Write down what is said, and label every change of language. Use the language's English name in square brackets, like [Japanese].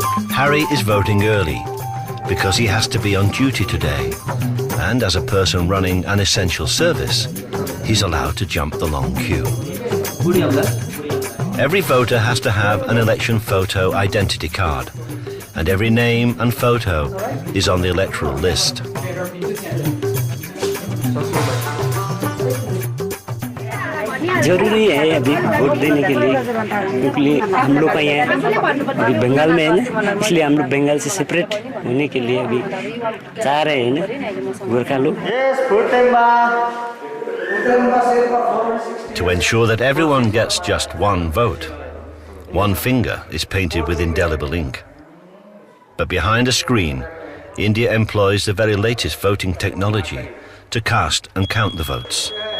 [English] Harry is voting early because he has to be on duty today, and as a person running an essential service, he's allowed to jump the long queue. Every voter has to have an election photo identity card, and every name and photo is on the electoral list. [Hindi] जरूरी है अभी vote देने के लिए, क्योंकि हम लोग का यहाँ अभी बंगाल में है ना, इसलिए हम लोग बंगाल से सेपरेट होने के लिए अभी चाह रहे हैं ना गोरखा लोग. [English] To ensure that everyone gets just one vote, one finger is painted with indelible ink. But behind a screen, India employs the very latest voting technology to cast and count the votes.